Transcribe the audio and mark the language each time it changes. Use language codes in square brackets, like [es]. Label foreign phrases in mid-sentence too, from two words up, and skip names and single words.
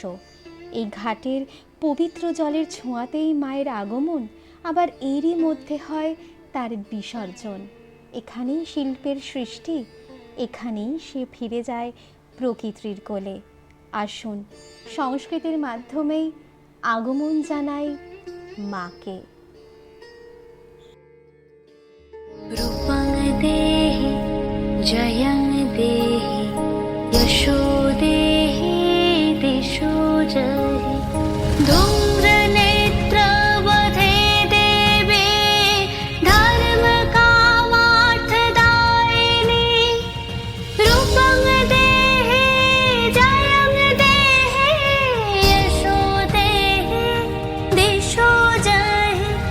[bn] এই ঘাটের পবিত্র জলের ছোঁয়াতেই মায়ের আগমন, আবার এরই মধ্যে হয় তার বিসর্জন। এখানেই শিল্পের সৃষ্টি, এখানেই সে ফিরে যায় প্রকৃতির কোলে। আসুন সংস্কৃতির মাধ্যমেই আগমন জানাই মাকে। [sa] रूपं देहि जयं देहि यशो देहि दिशो जहि धूम्रनेत्रवधे देवे धर्मकामार्थदायिनि रूपं देहि जयं देहि यशो देहि दिशो जहि